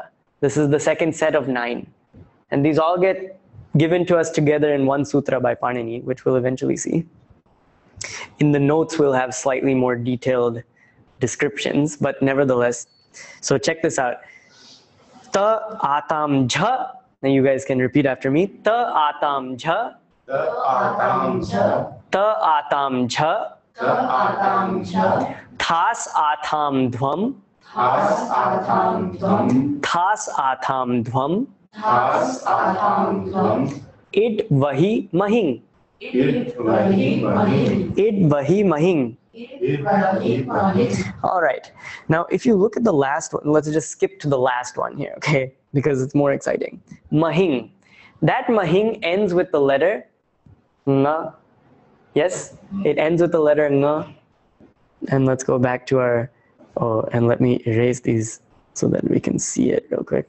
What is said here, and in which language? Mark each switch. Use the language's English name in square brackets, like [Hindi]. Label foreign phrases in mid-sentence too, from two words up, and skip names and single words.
[English] This is the second set of 9. And these all get given to us together in one sutra by Panini, which we'll eventually see. In the notes, we'll have slightly more detailed descriptions, but nevertheless. So check this out. [Sanskrit] त आताम् झ. [English] Now you guys can repeat after me. [Sanskrit] त आताम् झ. त आताम् झ. त आताम् झ. त आताम् झ. थास् आथाम् ध्वम्. थास् आथाम् ध्वम्. थास् आथाम् ध्वम्. थास् आथाम् ध्वम्. इड् वहि महिङ्. इड् वहि महिङ्. इड् वहि महिङ्. इड् वहि महिङ्. [English] All right. Now, if you look at the last one, let's just skip to the last one here, okay? Because it's more exciting. Mahing. That mahing ends with the letter nga. Yes, it ends with the letter nga. And let's go back to our, and let me erase these so that we can see it real quick.